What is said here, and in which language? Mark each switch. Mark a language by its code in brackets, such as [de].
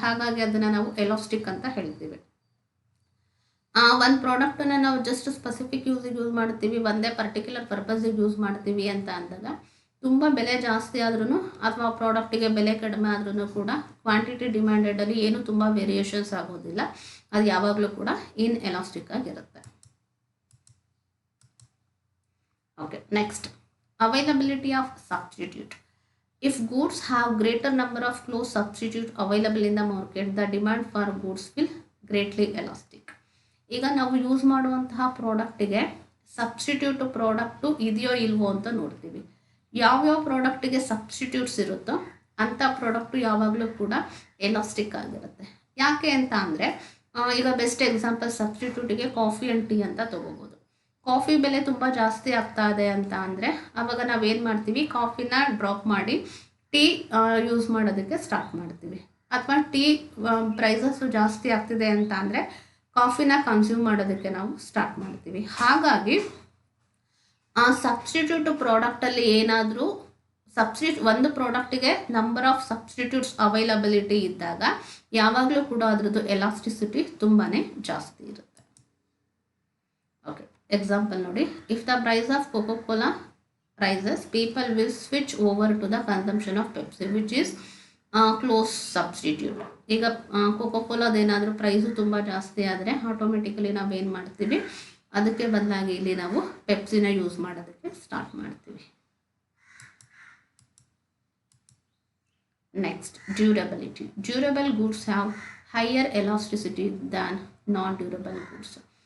[kn] ಹಾಗಾಗಿ ಅದನ್ನು ನಾವು ಎಲಾಸ್ಟಿಕ್ ಅಂತ ಹೇಳ್ತೀವಿ. ಒಂದು ಪ್ರಾಡಕ್ಟನ್ನು ನಾವು ಜಸ್ಟ್ ಸ್ಪೆಸಿಫಿಕ್ ಯೂಸಿಗೆ ಯೂಸ್ ಮಾಡ್ತೀವಿ, ಒಂದೇ ಪರ್ಟಿಕ್ಯುಲರ್ ಪರ್ಪಸ್ಸಿಗೆ ಯೂಸ್ ಮಾಡ್ತೀವಿ ಅಂತ ಅಂದಾಗ ತುಂಬ ಬೆಲೆ ಜಾಸ್ತಿ ಆದ್ರೂ ಅಥವಾ ಪ್ರಾಡಕ್ಟಿಗೆ ಬೆಲೆ ಕಡಿಮೆ ಆದ್ರೂ ಕೂಡ ಕ್ವಾಂಟಿಟಿ ಡಿಮ್ಯಾಂಡೆಡಲ್ಲಿ ಏನು ತುಂಬ ವೇರಿಯೇಷನ್ಸ್ ಆಗೋದಿಲ್ಲ, ಅದು ಯಾವಾಗಲೂ ಕೂಡ ಇನ್ ಎಲಾಸ್ಟಿಕ್ ಆಗಿರುತ್ತೆ. [en] Okay, next, availability of substitute. If goods have greater number of close substitute available in the market, the demand for goods will greatly elastic. [kn] ಈಗ ನಾವು ಯೂಸ್ ಮಾಡುವಂತಹ ಪ್ರಾಡಕ್ಟಿಗೆ ಸಬ್ಸ್ಟಿಟ್ಯೂಟ್ ಪ್ರಾಡಕ್ಟು ಇದೆಯೋ ಇಲ್ವೋ ಅಂತ ನೋಡ್ತೀವಿ. ಯಾವ್ಯಾವ ಪ್ರಾಡಕ್ಟಿಗೆ ಸಬ್ಸ್ಟಿಟ್ಯೂಟ್ಸ್ ಇರುತ್ತೋ ಅಂಥ ಪ್ರಾಡಕ್ಟು ಯಾವಾಗಲೂ ಕೂಡ ಎಲಾಸ್ಟಿಕ್ ಆಗಿರುತ್ತೆ. ಯಾಕೆ ಅಂತ ಅಂದರೆ ಈಗ best example ಸಬ್ಸ್ಟಿಟ್ಯೂಟಿಗೆ coffee and tea ಅಂತ ತೊಗೋಬೋದು. ಕಾಫಿ ಬೆಲೆ ತುಂಬ ಜಾಸ್ತಿ ಆಗ್ತಾ ಇದೆ ಅಂತ ಅಂದರೆ ಆವಾಗ ನಾವೇನು ಮಾಡ್ತೀವಿ, ಕಾಫಿನ ಡ್ರಾಪ್ ಮಾಡಿ ಟೀ ಯೂಸ್ ಮಾಡೋದಕ್ಕೆ ಸ್ಟಾರ್ಟ್ ಮಾಡ್ತೀವಿ. ಅಥವಾ ಟೀ ಪ್ರೈಸಸ್ಸು ಜಾಸ್ತಿ ಆಗ್ತಿದೆ ಅಂತ ಅಂದರೆ ಕಾಫಿನ ಕನ್ಸ್ಯೂಮ್ ಮಾಡೋದಕ್ಕೆ ನಾವು ಸ್ಟಾರ್ಟ್ ಮಾಡ್ತೀವಿ. ಹಾಗಾಗಿ ಆ ಸಬ್ಸ್ಟಿಟ್ಯೂಟ್ ಪ್ರಾಡಕ್ಟಲ್ಲಿ ಏನಾದರೂ ಒಂದು ಪ್ರಾಡಕ್ಟಿಗೆ ನಂಬರ್ ಆಫ್ ಸಬ್ಸ್ಟಿಟ್ಯೂಟ್ಸ್ ಅವೈಲಬಿಲಿಟಿ ಇದ್ದಾಗ ಯಾವಾಗಲೂ ಕೂಡ ಅದರದ್ದು ಎಲಾಸ್ಟಿಸಿಟಿ ತುಂಬಾ ಜಾಸ್ತಿ ಇರುತ್ತೆ. ಓಕೆ, ಎಕ್ಸಾಂಪಲ್ ನೋಡಿ. [en] If the price of Coca Cola rises, people will switch over to the consumption of Pepsi, which is close substitute. [kn] ಈಗ ಕೋಕೋ ಕೋಲಾದೇನಾದರೂ ಪ್ರೈಸು ತುಂಬ ಜಾಸ್ತಿ ಆದರೆ ಆಟೋಮೆಟಿಕಲಿ ನಾವೇನು ಮಾಡ್ತೀವಿ, ಅದಕ್ಕೆ ಬದಲಾಗಿ ಇಲ್ಲಿ ನಾವು ಪೆಪ್ಸಿನ ಯೂಸ್ ಮಾಡೋದಕ್ಕೆ ಸ್ಟಾರ್ಟ್ ಮಾಡ್ತೀವಿ. [en] Next, durability. Durable goods have higher elasticity than non durable goods.